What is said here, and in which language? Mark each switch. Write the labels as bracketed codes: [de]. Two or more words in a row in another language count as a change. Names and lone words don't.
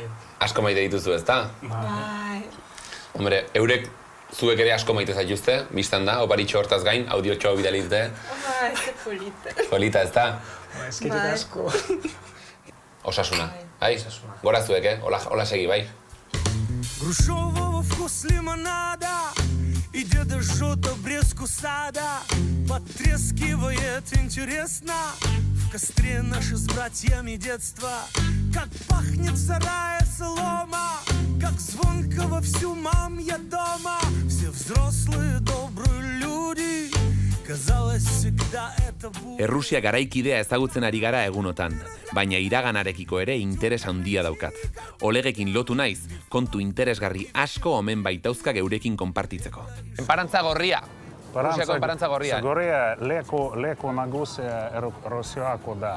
[eu] Asko maite dituzu, ezta? Bai. Hombre, eurek zuek ere asko maite zaituzte, biztan da, oparitxo hortaz gain, audiotxoa bidali dute. Ez polita. Polita, ezta? Eskerrik asko. Osasuna, bai? Gora zuek, hola segi, bai? [ru] Грушевого вкус лимонада и деда жжет обрезку сада. Потрескивает интересно в костре наши с братьями детства. Как пахнет в сарае солома, как звонко во всю мамья дома. Все взрослые добрые люди, казалось всегда это будет. [eu] Errusia garaikidea ezagutzen ari gara egunotan, baina iraganarekiko ere interes handia daukat. Olegekin lotu naiz, kontu interesgarri asko omen baitauzka geurekin konpartitzeko. Enparantza gorria, Rusiako enparantza gorrian. Gorria leku nagusia Rusiako da.